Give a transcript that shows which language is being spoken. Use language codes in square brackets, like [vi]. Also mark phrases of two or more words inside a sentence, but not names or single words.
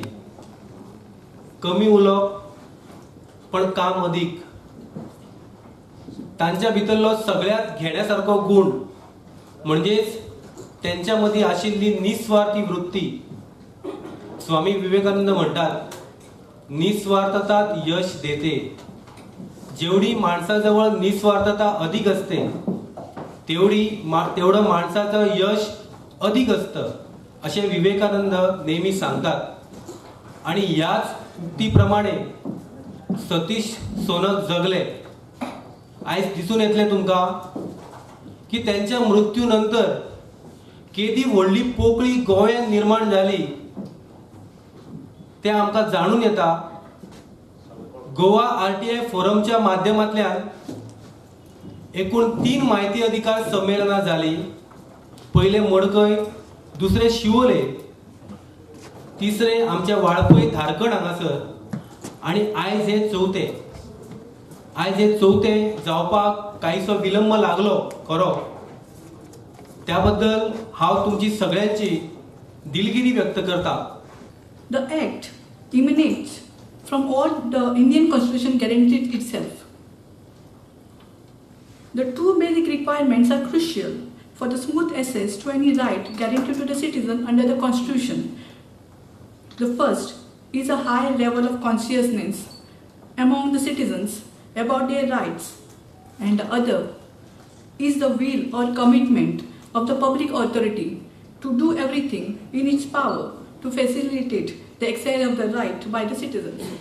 [kok] कमी उलोवप पण काम अधिक। तांच्या भितरलो सगळ्यात घेण्यासारको गुण म्हणजेच त्यांच्या मदीं आशिल्ली निस्वार्थी वृत्ती। [mr] स्वामी विवेकानंद म्हणतात, निस्वार्थता यश देते। जेवढी माणसाजवळ निस्वार्थता अधिक असते तेवढं माणसाचं यश अधिक असतं असे विवेकानंद नेहमी सांगतात। आणि याच उक्तीप्रमाणे सतीश सोनक जगले। [kok] आज दिसून येतले तुमका की त्यांच्या मृत्यूनंतर केदी व्हडली पोकळी गोंयांत निर्माण झाली ते आमकां जाणून येता। गोवा RTI फोरमच्या माध्यमांतल्यान एकूण 3 म्हायती अधिकार संमेलनां जाली। पहिले मडकय, दुसरे शिवोले, तिसरे आमच्या वाळपय धारकण हांगासर आणि आयज हे चौथे जावपाक काहीसो विलंब लागलो खरो। त्याबद्दल हांव तुमची सगळ्यांची दिलगिरी व्यक्त करता। [en] The Act emanates from all the Indian Constitution guaranteed itself. The two basic requirements are crucial for the smooth access to any right guaranteed to the citizen under the Constitution. The first is a high level of consciousness among the citizens about their rights, and the other is the will or commitment of the public authority to do everything in its power to facilitate the exercise of the right by the citizens.